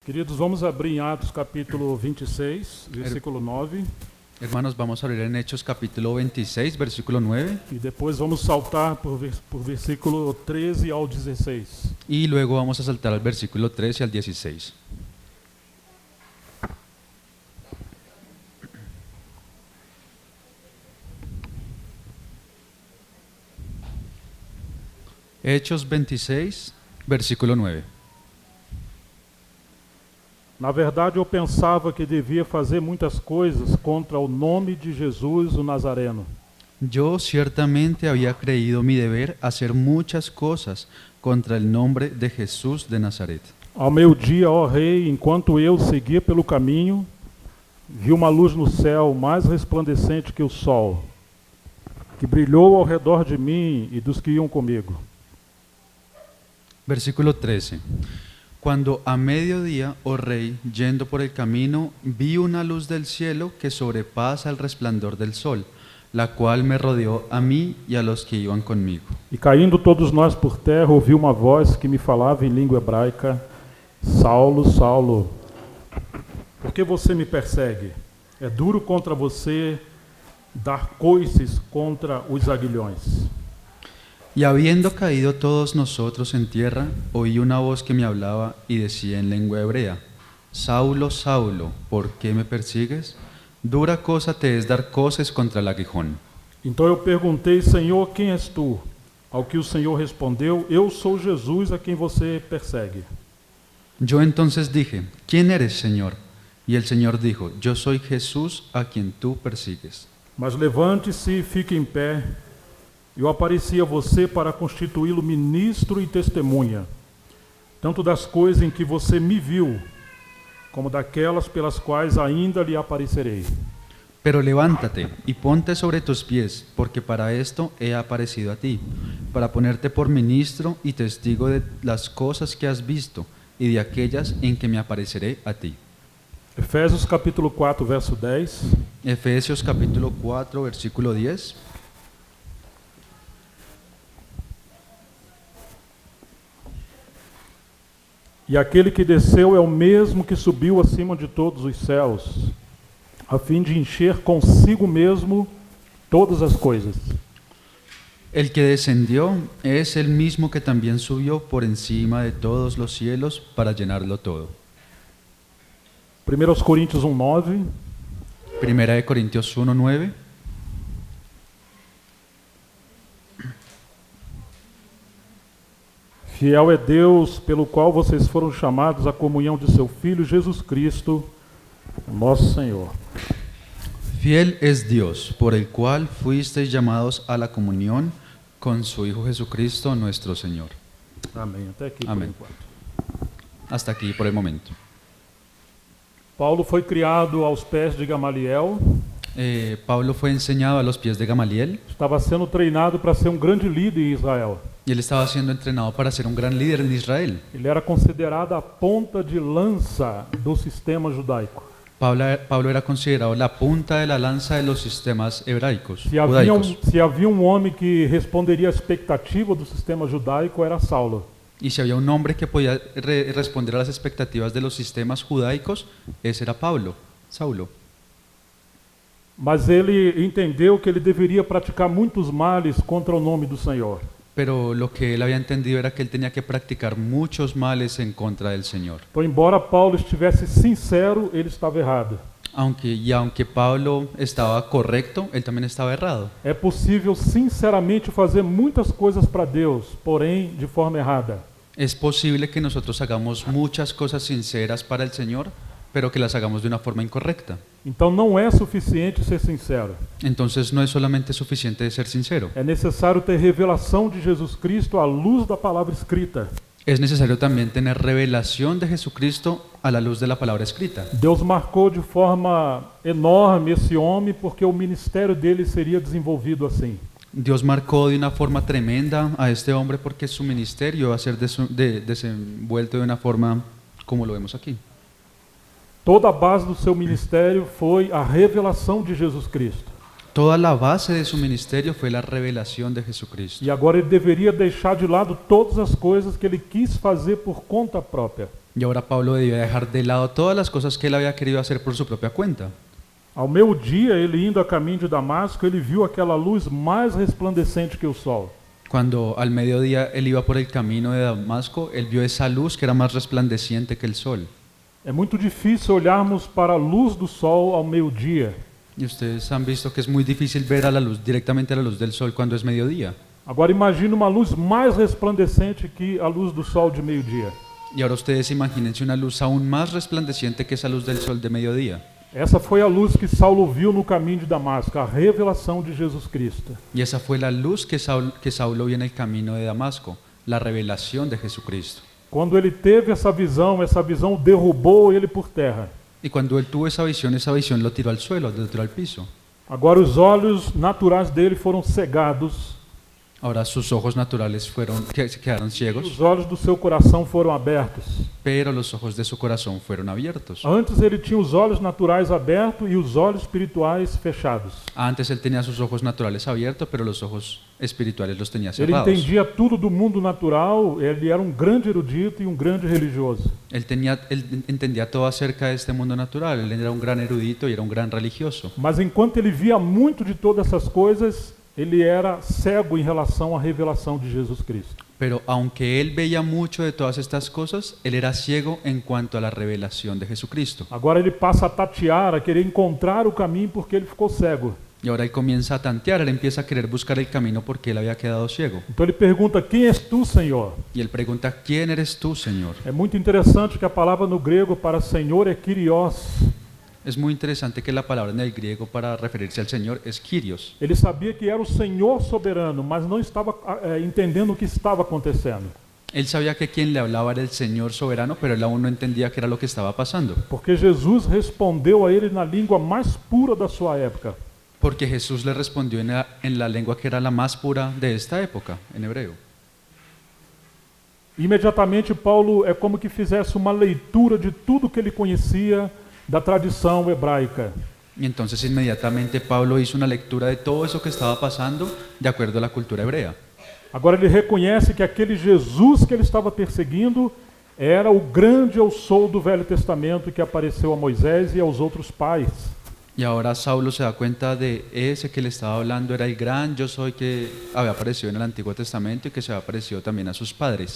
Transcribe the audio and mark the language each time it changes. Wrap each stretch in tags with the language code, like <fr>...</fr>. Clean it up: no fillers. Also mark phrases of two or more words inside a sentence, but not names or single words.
<pt>Queridos, vamos abrir em Atos capítulo 26, versículo 9.</pt> <es>Hermanos, vamos a abrir en Hechos capítulo 26, versículo 9,</es> <pt>E depois vamos saltar por versículo 13 ao 16.</pt> <es>y luego vamos a saltar al versículo 13 al 16. Hechos 26, versículo 9.</es> <pt>Na verdade, eu pensava que devia fazer muitas coisas contra o nome de Jesus, o Nazareno.</pt> <es>Yo ciertamente había creído mi deber hacer muchas cosas contra el nombre de Jesús de Nazaret.</es> <pt>Ao meio-dia, ó rei, enquanto eu seguia pelo caminho, vi uma luz no céu mais resplandecente que o sol, que brilhou ao redor de mim e dos que iam comigo. Versículo 13.</pt> <es>Cuando a mediodía, oh rey, yendo por el camino, vi una luz del cielo que sobrepasa el resplandor del sol, la cual me rodeó a mí y a los que iban conmigo.</es> <pt>E caindo todos nós por terra, ouvi uma voz que me falava em língua hebraica: Saulo, Saulo, por que você me persegue? É duro contra você dar coices contra os aguilhões.</pt> <es>Y habiendo caído todos nosotros en tierra, oí una voz que me hablaba y decía en lengua hebrea: Saulo, Saulo, ¿por qué me persigues? Dura cosa te es dar coces contra el aguijón.</es> <pt>Então eu perguntei: Senhor, quem és tu? Ao que o Senhor respondeu: Eu sou Jesus a quem você persegue.</pt> <es>Yo entonces dije: ¿Quién eres, Señor? Y el Señor dijo: Yo soy Jesús a quien tú persigues.</es> <pt>Mas levante-se e fique em pé. Eu apareci a você para constituí-lo ministro e testemunha, tanto das coisas em que você me viu, como daquelas pelas quais ainda lhe aparecerei.</pt> <es>Pero levántate y ponte sobre tus pies, porque para esto he aparecido a ti, para ponerte por ministro y testigo de las cosas que has visto y de aquellas en que me apareceré a ti.</es> <pt>Efésios capítulo 4, verso 10.</pt> <es>Efesios capítulo 4, versículo 10.</es> <pt>E aquele que desceu é o mesmo que subiu acima de todos os céus, a fim de encher consigo mesmo todas as coisas.</pt> <es>El que descendió es el mismo que también subió por encima de todos los cielos para llenarlo todo.</es> <pt>1 Coríntios 1:9.</pt> <es>Primera de Corintios 1, 9.</es> <pt>Fiel é Deus, pelo qual vocês foram chamados à comunhão de seu Filho Jesus Cristo, nosso Senhor.</pt> <es>Fiel es Dios, por el cual fuisteis llamados a la comunión con su Hijo Jesucristo, nuestro Señor.</es> <pt>Amém. Até aqui Amém. por enquanto.</pt> <es>Hasta aquí por el momento.</es> <pt>Paulo foi criado aos pés de Gamaliel,</pt> <es>Pablo fue enseñado a los pies de Gamaliel</es> <pt>estava sendo treinado para ser um grande líder em Israel.</pt> <es>y él estaba siendo entrenado para ser un gran líder en Israel.</es> <pt>Ele era considerado a ponta de lança do sistema judaico.</pt> <es>Pablo era considerado la punta de la lanza de los sistemas hebraicos, judaicos.</es> <pt>Se havia um homem que responderia à expectativa do sistema judaico, era Saulo.</pt> <es>Y si había un hombre que podía responder a las expectativas de los sistemas judaicos, ese era Saulo.</es> <pt>Mas ele entendeu que ele deveria praticar muitos males contra o nome do Senhor.</pt> <es>Pero lo que él había entendido era que él tenía que practicar muchos males en contra del Señor.</es> <pt>Então, embora Paulo estivesse sincero, ele estava errado.</pt> <es>Aunque Pablo estaba correcto, él también estaba errado.</es> <pt>É possível sinceramente fazer muitas coisas para Deus, porém de forma errada.</pt> <es>Es posible que nosotros hagamos muchas cosas sinceras para el Señor, pero que las hagamos de una forma incorrecta.</es> <pt>Então não é suficiente ser sincero.</pt> <es>Entonces no es solamente suficiente de ser sincero.</es> <pt>É necessário ter revelação de Jesus Cristo à luz da palavra escrita.</pt> <es>Es necesario también tener revelación de Jesucristo a la luz de la palabra escrita.</es> <pt>Deus marcou de forma enorme esse homem porque o ministério dele seria desenvolvido assim.</pt> <es>Dios marcó de una forma tremenda a este hombre porque su ministerio va a ser desenvuelto de una forma como lo vemos aquí.</es> <pt>Toda a base do seu ministério foi a revelação de Jesus Cristo.</pt> <es>Toda la base de su ministerio fue la revelación de Jesucristo.</es> <pt>E agora ele deveria deixar de lado todas as coisas que ele quis fazer por conta própria.</pt> <es>Y ahora Pablo debía dejar de lado todas las cosas que él había querido hacer por su propia cuenta.</es> <pt>Ao meio-dia, ele indo a caminho de Damasco, ele viu aquela luz mais resplandecente que o sol.</pt> <es>Cuando al mediodía él iba por el camino de Damasco, él vio esa luz que era más resplandeciente que el sol.</es> <pt>É muito difícil olharmos para a luz do sol ao meio-dia.</pt> <es>Y ustedes han visto que es muy difícil ver a la luz, directamente a la luz del sol cuando es mediodía.</es> <pt>Agora imagine uma luz mais resplandecente que a luz do sol de meio-dia.</pt> <es>Y ahora ustedes imagínense una luz aún más resplandeciente que esa luz del sol de mediodía.</es> <pt>Essa foi a luz que Saulo viu no caminho de Damasco, a revelação de Jesus Cristo.</pt> <es>Y esa fue la luz que Saulo vio en el camino de Damasco, la revelación de Jesucristo.</es> <pt>Quando ele teve essa visão derrubou ele por terra.</pt> <es>Y cuando él tuvo esa visión lo tiró al suelo, lo tiró al piso.</es> <pt>Agora os olhos naturais dele foram cegados.</pt> <es>Ahora sus ojos naturales quedaron ciegos,</es> <pt>Os olhos do seu coração foram abertos.</pt> <es>pero los ojos de su corazón fueron abiertos.</es> <pt>Antes ele tinha os olhos naturais abertos e os olhos espirituais fechados.</pt> <es>Antes él tenía sus ojos naturales abiertos, pero los ojos espirituales los tenía</es> <pt>Ele</pt> <es>cerrados.</es> <pt>entendia tudo do mundo natural, ele era um grande erudito e um grande religioso.</pt> <es>Él entendía todo acerca de este mundo natural, él era un gran erudito y era un gran religioso.</es> <pt>Mas enquanto ele via muito de todas essas coisas, ele era cego em relação à revelação de Jesus Cristo.</pt> <es>Pero aunque él veía mucho de todas estas cosas, él era ciego en cuanto a la revelación de Jesucristo.</es> <pt>Agora ele passa a tatear, a querer encontrar o caminho porque ele ficou cego.</pt> <es>Y ahora él comienza a tantear, él empieza a querer buscar el camino porque él había quedado ciego.</es> <pt>Então ele pergunta: quem és tu, Senhor?</pt> <es>Y él pregunta, ¿quién eres tú, Señor?</es> <pt>É muito interessante que a palavra no grego para Senhor é Kyrios.</pt> <es>Es muy interesante que la palabra en el griego para referirse al Señor es Kyrios.</es> <pt>Ele sabia que era o Senhor soberano, mas não estava entendendo o que estava acontecendo.</pt> <es>Él sabía que quien le hablaba era el Señor soberano, pero él aún no entendía qué era lo que estaba pasando.</es> <pt>Porque Jesus respondeu a ele na língua mais pura da sua época.</pt> <es>Porque Jesús le respondió en la lengua que era la más pura de esta época, en hebreo.</es> <pt>Imediatamente Paulo é como que fizesse uma leitura de tudo que ele conhecia da tradição hebraica.</pt> <es>Y entonces inmediatamente Pablo hizo una lectura de todo eso que estaba pasando de acuerdo a la cultura hebrea.</es> <pt>Agora ele reconhece que aquele Jesus que ele estava perseguindo era o grande eu sou do Velho Testamento que apareceu a Moisés e aos outros pais.</pt> <es>Y ahora Saulo se da cuenta de ese que le estaba hablando era el gran yo soy que había aparecido en el Antiguo Testamento y que se había aparecido también a sus padres.</es>